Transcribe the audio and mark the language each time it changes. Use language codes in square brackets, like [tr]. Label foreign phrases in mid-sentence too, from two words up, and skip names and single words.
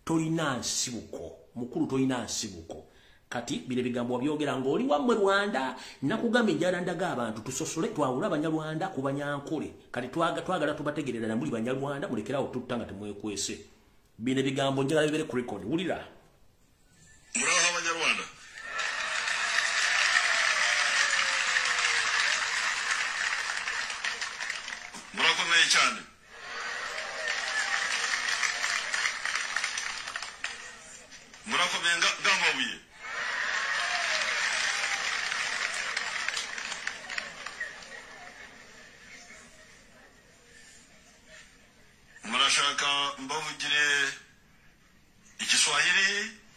[lg] Tolina nsibuko mukulu, tolina nsibuko. kati bile bigambo wabyogera ngoli wamwe Rwanda nakugamba njala ndaga abantu tusosole twawula abanyarwanda ku banyankole kati twagala tubategerera na muli banyarwanda mulekerawo tutanga temwekwese bine bigambo njala bibere ku record wulira [rw] muraho abanyarwanda murakomeye cyane murakomeye ngamabuye murashaka mbavugire Igiswahili